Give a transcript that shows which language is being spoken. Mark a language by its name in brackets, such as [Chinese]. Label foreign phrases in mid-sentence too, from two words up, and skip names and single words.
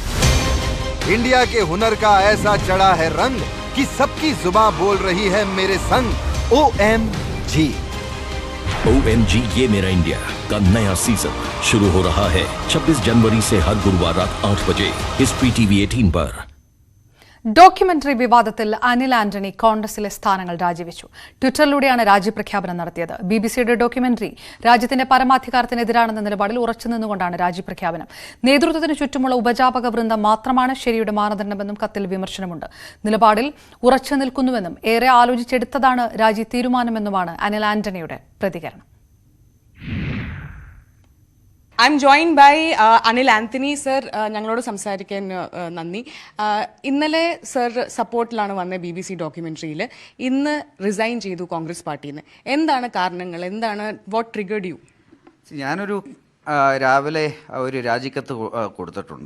[Hindi] इंडिया के हुनर का ऐसा चढ़ा है रंग कि सबकी जुबान बोल रही है मेरे संग OMG। OMG ये मेरा इंडिया का नया सीजन शुरू हो रहा है 26 जनवरी से हर गुरुवार रात 8 बजे हिस्ट्री TV18 पर। [Malayalam] ഡോക്യുമെന്ററി വിവാദത്തിൽ അനിൽ ആന്റണി കോൺഗ്രസിലെ സ്ഥാനങ്ങൾ രാജിവെച്ചു. ട്വിറ്ററിലൂടെയാണ് രാജിപ്രഖ്യാപനം നടത്തിയത്. BBC-യുടെ ഡോക്യുമെന്ററി രാജ്യത്തിന്റെ പരമാധികാരത്തിനെതിരാണെന്ന നിലപാടിൽ ഉറച്ചുനിന്നുകൊണ്ടാണ് രാജിപ്രഖ്യാപനം. നേതൃത്വത്തിന് ചുറ്റുമുള്ള ഉപജാപക വൃന്ദം മാത്രമാണ് ശരിയുടെ മാനദണ്ഡമെന്നും കത്തിൽ വിമർശനമുണ്ട്. നിലപാടിൽ ഉറച്ചു നിൽക്കുന്നുവെന്നും ഏറെ ആലോചിച്ചെടുത്തതാണ് രാജി തീരുമാനമെന്നുമാണ് അനിൽ ആന്റണിയുടെ പ്രതികരണം. [English] I'm joined by Anil Anthony, sir. [Malayalam] ഞങ്ങളോട് സംസാരിക്കാൻ നന്ദി. ഇന്നലെ സർ സപ്പോർട്ടിലാണ് വന്ന BBC ഡോക്യുമെന്ററിയിൽ. ഇന്ന് റിസൈൻ ചെയ്തു കോൺഗ്രസ് പാർട്ടിയിൽ നിന്ന്. എന്താണ് കാരണങ്ങൾ? എന്താണ് [English] what triggered you? [Malayalam] ഞാനൊരു രാവിലെ ഒരു രാജിക്കത്ത് കൊടുത്തിട്ടുണ്ട്.